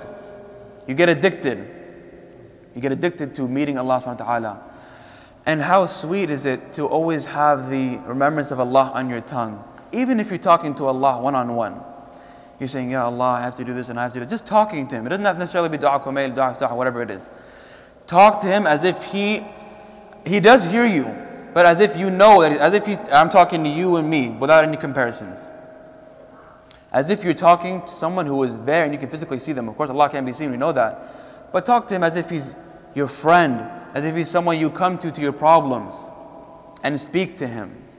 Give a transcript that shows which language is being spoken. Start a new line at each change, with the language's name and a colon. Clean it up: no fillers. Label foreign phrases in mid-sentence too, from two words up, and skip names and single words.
English: You get addicted. You get addicted to meeting
Arabic: الله سبحانه وتعالى.
English: And how sweet is it to always have the remembrance of Allah on your tongue. Even if you're talking to Allah one-on-one. You're saying,
Arabic: يا الله,
English: I have to do this and I have to do that. Just talking to Him. It doesn't have to necessarily be dua kumail, dua iftah, whatever it is. Talk to Him as if He does hear you. But as if you know, that as if I'm talking to you and me without any comparisons. As if you're talking to someone who is there and you can physically see them. Of course, Allah can't be seen, we know that. But talk to Him as if He's your friend, as if He's someone you come to your problems, and speak to Him.